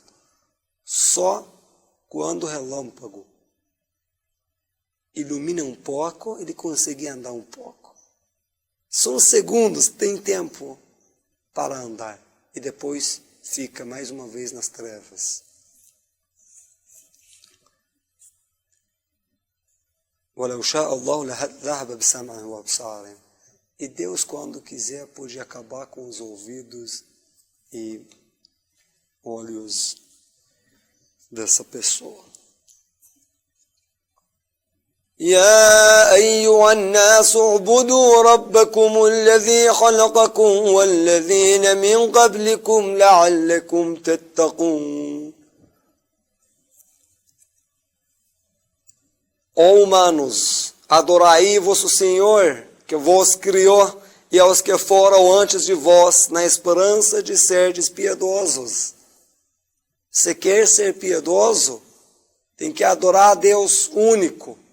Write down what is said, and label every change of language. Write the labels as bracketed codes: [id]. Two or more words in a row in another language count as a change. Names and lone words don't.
[pt] Só quando o relâmpago ilumina um pouco, ele consegue andar um pouco. São segundos, tem tempo para andar. E depois fica mais uma vez nas trevas. [ar] وَلَوْ شَاءَ اللَّهُ لَذَهَبَ بِسَمْعِهِمْ وَأَبْصَارِهِمْ. [pt] E Deus, quando quiser, pode acabar com os ouvidos e olhos dessa pessoa. [ar] يا أيها الناس اعبدوا ربكم الذي خلقكم والذين من قبلكم لعلكم تتقون. [pt] Ó humanos, adorai vosso Senhor, que vos criou, e aos que foram antes de vós, na esperança de serdes piedosos. Se quer ser piedoso, tem que adorar a Deus único.